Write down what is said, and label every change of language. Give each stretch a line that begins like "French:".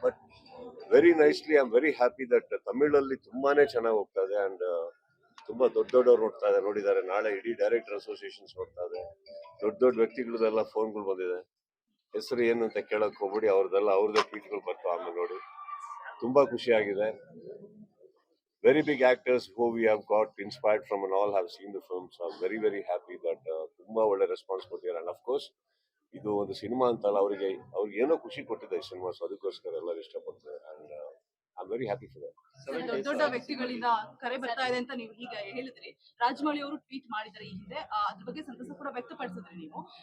English: but very nicely I am very happy that
Kannada: ತಮಿಳಲ್ಲಿ ತುಂಬಾನೇ ಚೆನ್ನಾಗಿ ಹೋಗ್ತಾ ಇದೆ. ಅಂಡ್ ತುಂಬಾ ದೊಡ್ಡವ್ರು ನೋಡಿದ್ದಾರೆ. ನಾಳೆ ಇಡೀ ಡೈರೆಕ್ಟರ್ ಅಸೋಸಿಯೇಷನ್ಸ್ ನೋಡ್ತಾ ಇದೆ. ದೊಡ್ಡ ವ್ಯಕ್ತಿಗಳದೆಲ್ಲ ಫೋನ್ಗಳು ಬಂದಿದೆ. ಹೆಸರು ಏನು ಅಂತ ಕೇಳಕ್ ಹೋಗ್ಬಿಡಿ, ಅವ್ರದ್ದೇ ಟ್ವೀಟ್ಗಳು ಬರ್ತಾವ. ಆಮೇಲೆ ನೋಡಿ, ತುಂಬಾ ಖುಷಿ ಆಗಿದೆ.
English: Very big actors who we have got inspired from and all have seen the film. So I'm very, very happy that
Kannada: ತುಂಬಾ ಒಳ್ಳೆ ರೆಸ್ಪಾನ್ಸ್ ಕೊಟ್ಟಿದ್ದಾರೆ.
English: And of course,
Kannada: ಇದು ಒಂದು ಸಿನಿಮಾ ಅಂತಲ್ಲ, ಅವ್ರಿಗೆ ಏನೋ ಖುಷಿ ಕೊಟ್ಟಿದೆ ಈ ಸಿನಿಮಾ. ಸೊ ಅದಕ್ಕೋಸ್ಕರ ಎಲ್ಲರೂ ಇಷ್ಟಪಡ್ತಾರೆ.
English: And I am very happy for that.
Kannada: ದೊಡ್ಡ ವ್ಯಕ್ತಿಗಳಿಂದ ಕರೆ ಬರ್ತಾ ಇದೆ ಅಂತ ನೀವು ಈಗ ಹೇಳಿದ್ರಿ. ರಾಜಮೌಳಿ ಅವರು ಟ್ವೀಟ್ ಮಾಡಿದ್ದಾರೆ ಈ ಹಿಂದೆ, ಅದ್ರ ಬಗ್ಗೆ ಸಂತಸ ಕೂಡ ವ್ಯಕ್ತಪಡಿಸಿದ್ರಿ ನೀವು.